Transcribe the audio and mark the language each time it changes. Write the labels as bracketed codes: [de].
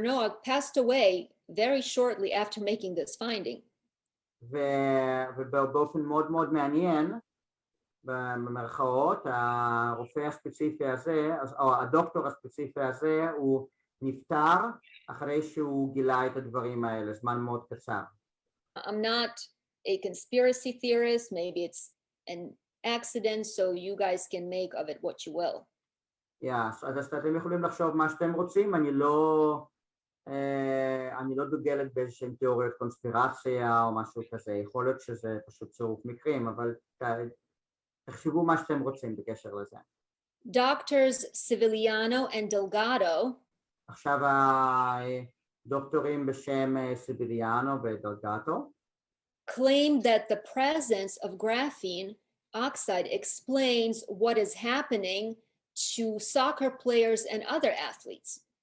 [en] Nowak passed away very shortly after making this finding. [he] ובאופן מאוד מאוד מעניין, במרכאות, הרופא הספציפי הזה, או הדוקטור הספציפי הזה, הוא נפטר אחרי שהוא גילה את הדברים האלה, זמן מאוד קצר. [en] I'm not a conspiracy theorist, maybe it's an accident, so you guys can make of it what you will. [he] אז אתם יכולים לחשוב מה שאתם רוצים, אני לא דוגלת באיזשהם תיאוריות קונספירציה או משהו כזה, יכול להיות שזה פשוט צירוף מקרים, אבל תחשבו מה שאתם רוצים בקשר לזה. [en] Doctors Civiliano and Delgado, [he] עכשיו הדוקטורים בשם סיביליאנו ודלגטו, [en] claim that the presence of graphene oxide explains what is happening to soccer players and other athletes.